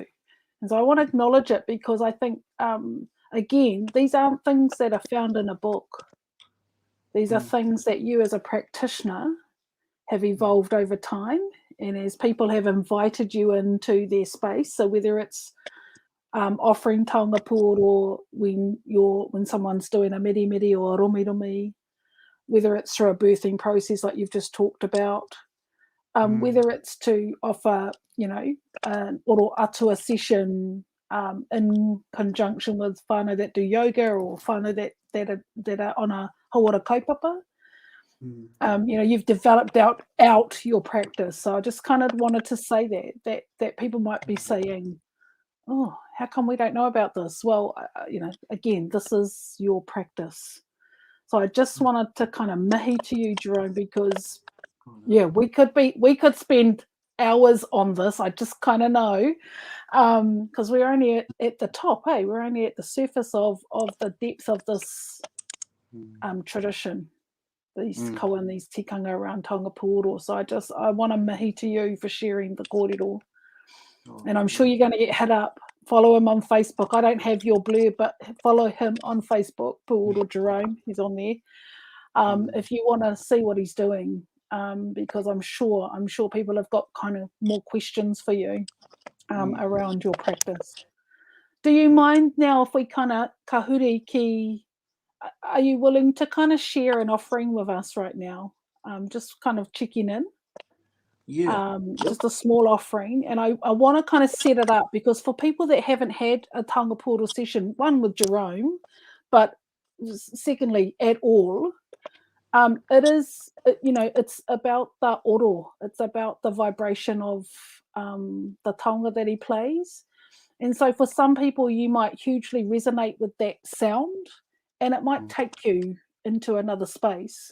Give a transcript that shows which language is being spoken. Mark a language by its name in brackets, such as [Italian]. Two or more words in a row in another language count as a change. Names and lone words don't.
[English] And so I want to acknowledge it, because I think again, these aren't things that are found in a book. These are things that you as a practitioner have evolved over time, and as people have invited you into their space. So whether it's offering [Māori] taonga pūoro [English] when someone's doing a miri or a romi, whether it's through a birthing process like you've just talked about, whether it's to offer, you know, an [Māori] Oro Ātua [English] session in conjunction with whānau that do yoga, or whānau that are on a [Māori] hauora kaupapa. [English] You know, you've developed out your practice. So I just kind of wanted to say that people might be saying, oh, how come we don't know about this? Well, you know, again, this is your practice. So I just wanted to kind of mihi to you, Jerome, because yeah, we could spend hours on this. I just kind of know, because we're only at the top, hey, we're only at the surface of the depth of this tradition these kawa and these tikanga around [Māori] taonga pūoro. [English] So I want to mihi to you for sharing the kōrero. And I'm sure you're going to get hit up. Follow him on Facebook. I don't have your blurb, but follow him on Facebook, Pūoro Jerome. He's on there. If you want to see what he's doing, because I'm sure people have got kind of more questions for you around your practice. Do you mind now if we kind of [Māori] kahuri ki? [English] Are you willing to kind of share an offering with us right now? Just kind of checking in. Just a small offering, and I want to kind of set it up because for people that haven't had a [Māori] taonga pūoro [English] session, one with Jerome, but secondly at all, it is, you know, it's about the oro, it's about the vibration of the taonga that he plays. And so for some people you might hugely resonate with that sound and it might take you into another space.